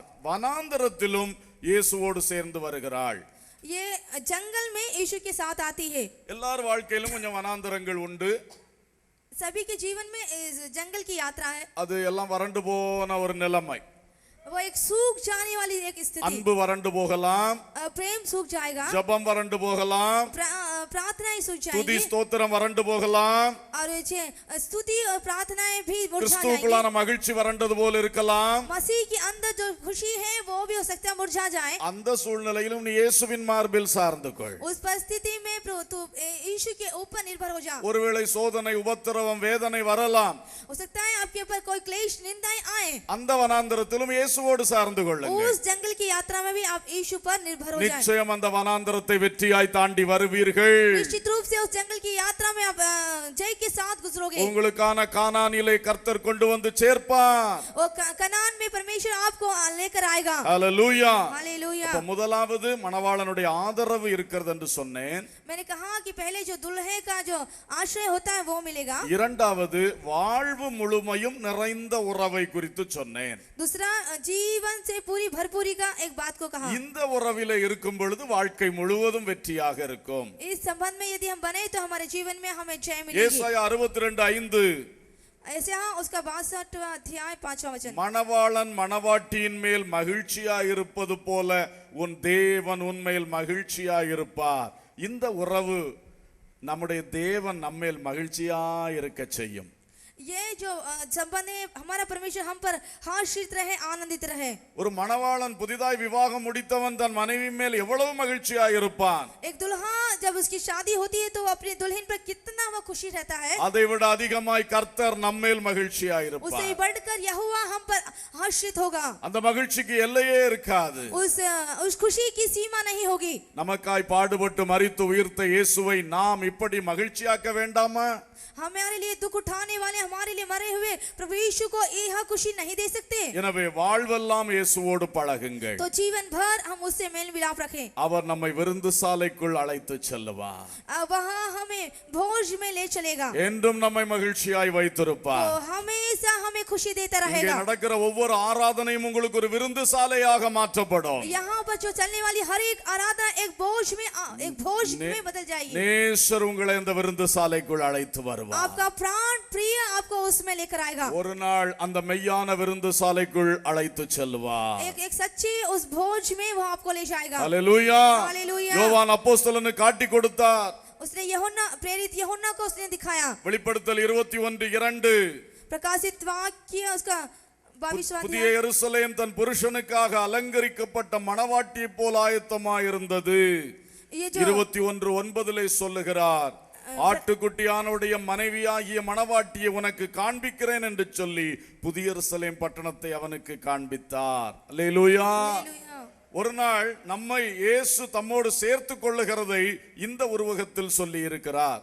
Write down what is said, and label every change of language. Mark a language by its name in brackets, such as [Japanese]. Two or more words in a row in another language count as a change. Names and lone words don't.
[Tamil] வனாந்தரத்திலும் இயேசுவோடு சேர்ந்து வருகிறாள். [Hindi] ये जंगल में यीशु के साथ आती है. [Tamil] எல்லார் வாழ்க்கையிலும் கொஞ்சம் வனாந்தரங்கள் உண்டு. [Hindi] सभी के जीवन में जंगल की यात्रा है। [Tamil] அது எல்லாம் வறண்டு போன ஒரு நிலைமை. [Hindi] वो एक सूख जाने वाली एक स्थिति। [Tamil] அன்பு வறண்டு போகலாம், [Hindi] प्रेम सूख जाएगा, [Tamil] ஜெபம் வறண்டு போகலாம், [Hindi] प्रार्थनाएं सूख [Tamil] துதி [Hindi] जाएंगी, [Tamil] ஸ்தோத்திரம் வறண்டு போகலாம், [Hindi] और स्तुति और प्रार्थनाएं भी मुरझा जाएंगी। [Tamil] கிறிஸ்துவுக்குள்ளான மகிழ்ச்சி வறண்டது போல இருக்கலாம். [Hindi] मसीह के अंदर जो खुशी है वो भी हो सकता है मुरझा जाए। [Tamil] அந்த சூழ்நிலையிலும் நீ இயேசுவின் மார்பில் சார்ந்து கொள். [Hindi] उस परिस्थिति में तू यीशु के ऊपर निर्भर हो जा। [Tamil] ஒருவேளை சோதனை, உபத்திரவம், வேதனை வரலாம். [Hindi] हो सकता है आपके ऊपर कोई क्लेश, निंदाएं आए। [Tamil] அந்த வனாந்தரத்திலும் இயேசுவோடு சார்ந்து கொள்ளுங்கள். [Hindi] उस जंगल की यात्रा में भी आप यीशु पर निर्भर हो जाएं। [Tamil] நிச்சயம் அந்த வனாந்தரத்தை வெற்றியாய் தாண்டி வருவீர்கள். [Hindi] निश्चित रूप से उस जंगल की यात्रा में आप जय के साथ गुजरोगे। [Tamil] உங்களுக்கான கானானிலே கர்த்தர் கொண்டு வந்து சேர்ப்பார். [Hindi] और कनान में परमेश्वर आपको लेकर आएगा। [Tamil] ஹalleluya. [Hindi] हालेलुया। [Tamil] அப்ப முதலாவது மணவாளனுடைய ஆதரவு இருக்கிறது என்று சொன்னேன். [Hindi] मैंने कहा कि पहले जो दुल्हे का जो आश्रय होता है वो मिलेगा। [Tamil] இரண்டாவது வாழ்வு முழுமையும் நிறைந்த உறவை குறித்து சொன்னேன். [Hindi] दूसरा जीवन से पूरी भरपूरी का एक बात को कहा। [Tamil] இந்த உறவிலே இருக்கும் பொழுது வாழ்க்கை முழுவதும் வெற்றியாக இருக்கும். [Hindi] इस संबंध में यदि हम बने तो हमारे जीवन में हमें जय मिलेगी। [Tamil] ஏசாயா 62:5 [Hindi] ऐसे हाँ उसका 62वां अध्याय 5वां वचन। [Tamil] மணவாளன் மணவாட்டியின் மேல் மகிழ்ச்சியாயிருப்பது போல உன் தேவன் உன்மேல் மகிழ்ச்சியாயிருப்பார். இந்த உறவு நம்முடைய தேவன் நம்மேல் மகிழ்ச்சியாயிருக்க செய்யும். [Hindi] ये जो संबंध है हमारा परमेश्वर हम पर हर्षित रहे, आनंदित रहे। [Tamil] ஒரு மணவாளன் புதிதாய் விவாகம் முடித்தவன் தன் மனைவி மேல் எவ்வளவு மகிழ்ச்சியாயிருப்பான். [Hindi] एक दुल्हा जब उसकी शादी होती है तो वो अपनी दुल्हन पर कितना वो खुशी रहता है। [Tamil] அதை விட அதிகமாய் கர்த்தர் நம்மேல் மகிழ்ச்சியாயிருப்பார். [Hindi] उससे बढ़कर यहोवा हम पर हर्षित होगा। [Tamil] அந்த மகிழ்ச்சிக்கு எல்லையே இருக்காது. [Hindi] उस खुशी की सीमा नहीं होगी। [Tamil] நமக்காய் பாடுபட்டு மரித்து உயிர்த்த இயேசுவை நாம் இப்படி மகிழ்ச்சியாக்க வேண்டாமா? [Hindi] हमारे लिए दुख उठाने वाले, हमारे लिए मरे हुए प्रभु यीशु को यह खुशी नहीं दे सकते। [Tamil] எனவே வாழ்வெல்லாம் இயேசுவோடு பழகுங்கள். [Hindi] तो जीवन भर हम उससे मेल मिलाप रखें। [Tamil] அவர் நம்மை விருந்துசாலைக்குள் அழைத்து செல்லுவார். [Hindi] वहाँ हमें भोज में ले चलेगा। [Tamil] என்றும் நம்மை மகிழ்ச்சியாய் வைத்திருப்பார். [Hindi] तो हमेशा हमें खुशी देता [Tamil] இங்கே [Hindi] रहेगा। [Tamil] நடக்கிற ஒவ்வொரு ஆராதனையும் உங்களுக்கு ஒரு விருந்துசாலையாக மாற்றப்படும். [Hindi] यहाँ पर जो चलने वाली हर एक आराधना एक भोज में बदल जाएगी। [Tamil] நேசர் உங்களை இந்த விருந்துசாலைக்குள் அழைத்து வருவார். [Hindi] आपका प्राण प्रिय आपको उसमें लेकर आएगा। [Tamil] ஒரு நாள் அந்த மெய்யான விருந்துசாலைக்குள் அழைத்து செல்வார். [Hindi] एक सच्ची उस भोज में वो आपको ले जाएगा। [Tamil] ஹalleluya. [Hindi] हालेलुया। [Tamil] யோவான் அப்போஸ்தலனுக்கு காட்டி கொடுத்தார். [Hindi] उसने यूहन्ना प्रेरित यूहन्ना को उसने दिखाया। [Tamil] வெளிப்படுத்தல் 21:2 [Hindi] प्रकाशित वाक्य उसका 22वां [Tamil] புதிய [Hindi] अध्याय। [Tamil] எருசலேம் தன் புருஷனுக்காக அலங்கரிக்கப்பட்ட மணவாட்டியை போல ஆயத்தமாயிருந்தது. [Hindi] ये जो [Tamil] 21:9 சொல்லுகிறார், ஆட்டுக்குட்டியானுடைய மனைவியாகிய மணவாட்டியை உனக்கு காண்பிக்கிறேன் என்று சொல்லி புதிய எருசலேம் பட்டணத்தை அவனுக்கு காண்பித்தார். அல்லேலூயா. [Hindi] हालेलुया। [Tamil] ஒரு நாள் நம்மை இயேசு தம்மோடு சேர்த்து கொள்ளுகிறதை இந்த உருவகத்தில் சொல்லி இருக்கிறார்.